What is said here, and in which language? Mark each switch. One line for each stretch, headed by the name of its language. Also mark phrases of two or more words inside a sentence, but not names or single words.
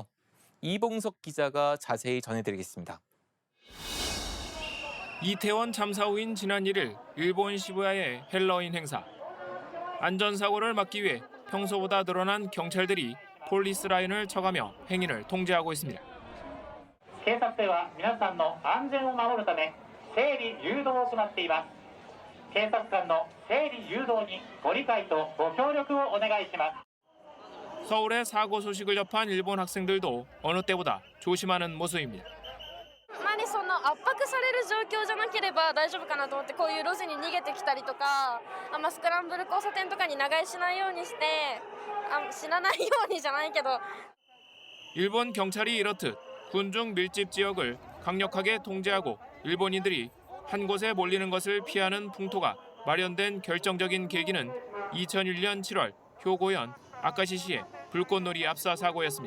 Korean: 이봉석 기자가 자세히 전해드리겠습니다. 이태원 참사 후인 지난 1일 일본 시부야의 헬로윈 행사. 안전사고를 막기 위해 평소보다 늘어난 경찰들이 폴리스 라인을 쳐가며 행인을 통제하고 있습니다.
Japanese: 警察では皆さんの安全を守るため整理誘導を行っています。警察官の整理誘導にご理解とご協力をお願いします。
Korean: 서울의 사고 소식을 접한 일본 학생들도 어느 때보다 조심하는 모습입니다.
Japanese: あまりその圧迫される状況じゃなければ大丈夫かなと思ってこういう路地に逃げてきたりとかスクランブル交差点とかに長居しないようにして死なないようにじゃないけど
Korean: 일본 경찰이 이렇듯 군중 밀집 지역을 강력하게 통제하고 일본인들이 한 곳에 몰리는 것을 피하는 풍토가 마련된 결정적인 계기는 2001년 7월 효고현 아카시시의 불꽃놀이 압사 사고였습니다.